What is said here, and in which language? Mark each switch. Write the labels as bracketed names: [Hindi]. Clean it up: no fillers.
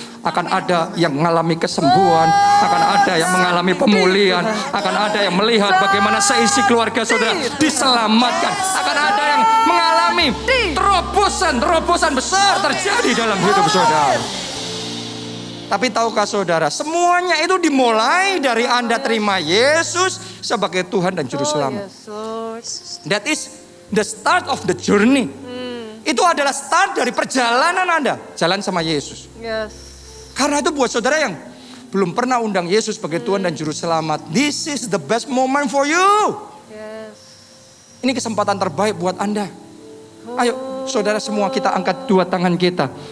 [Indonesian] Akan ada yang mengalami kesembuhan, akan ada yang mengalami pemulihan, akan ada yang melihat bagaimana seisi keluarga saudara diselamatkan, akan ada yang mengalami terobosan besar terjadi dalam hidup saudara. Tapi tahukah saudara, semuanya itu dimulai dari Anda terima Yesus sebagai Tuhan dan Juru Selamat. [English] That is the start of the journey. [Indonesian] Itu adalah start dari perjalanan Anda, jalan sama Yesus. Karena itu buat saudara yang belum pernah undang Yesus sebagai Tuhan dan Juru Selamat, this is the best moment for you. Ini kesempatan terbaik buat Anda. Ayo saudara semua, kita angkat dua tangan kita.